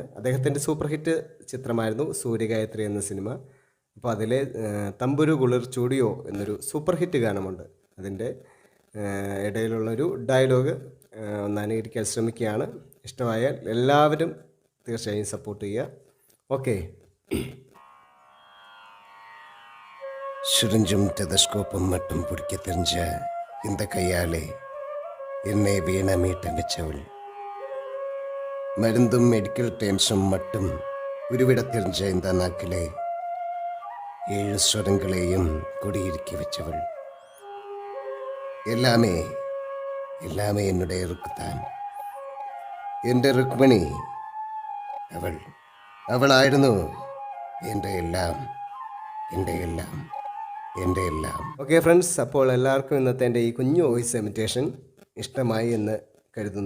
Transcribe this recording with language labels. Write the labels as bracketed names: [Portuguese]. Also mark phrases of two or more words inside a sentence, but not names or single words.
[Malayalam] അദ്ദേഹത്തിൻ്റെ [English] super hit [Malayalam] ചിത്രമായിരുന്നു സൂര്യഗായത്രി എന്ന സിനിമ. അപ്പോൾ അതിൽ തമ്പുരു കുളിർ ചൂടിയോ എന്നൊരു [English] super hit [Malayalam] ഗാനമുണ്ട്. അതിൻ്റെ ഇടയിലുള്ളൊരു ഡയലോഗ് ഒന്ന് അനുകരിക്കാൻ ശ്രമിക്കുകയാണ്. ഇഷ്ടമായാൽ എല്ലാവരും തീർച്ചയായും സപ്പോർട്ട് ചെയ്യുക. ഓക്കെ. [Tamil] சுரிஞ்சும் டெலஸ்கோப்பும் மட்டும் பிடிக்க தெரிஞ்ச இந்த கையாலே என்னை வீண மீட்ட வச்சவள், மருந்தும் [English] medical terms [Tamil] மட்டும் உருவிட தெரிஞ்ச இந்த நாக்கிலே 7 ஸ்வரங்களையும் குடியிருக்க வச்சவள். எல்லாமே எல்லாமே என்னுடைய ருக்குத்தான். [Malayalam] എൻ്റെ രുക്മിണി അവളായിരുന്നു എൻ്റെ എല്ലാം, എൻ്റെ എല്ലാം, എൻ്റെ എല്ലാം. [English] okay friends, [Malayalam] അപ്പോൾ എല്ലാവർക്കും ഇന്നത്തെ എൻ്റെ ഈ കുഞ്ഞു [English] voice imitation [Malayalam] ഇഷ്ടമായി എന്ന് കരുതുന്നു.